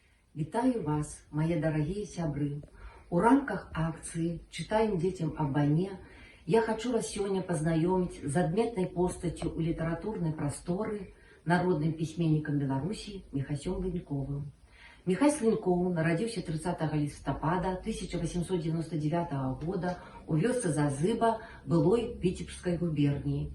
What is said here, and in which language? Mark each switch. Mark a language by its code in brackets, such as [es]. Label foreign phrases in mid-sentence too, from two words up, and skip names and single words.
[ru] Вітаю вас, мои дорогие сябры! У рамках акции «Читаем детям об войне» я хочу вас сегодня познакомить с адметной постатью у литературной просторы народным письменником Беларуси Міхасем Лыньковым. Міхась Лынькоў народился 30 листопада 1899 года [be] у вёсцы [ru] Зазыба былой Витебской губернии.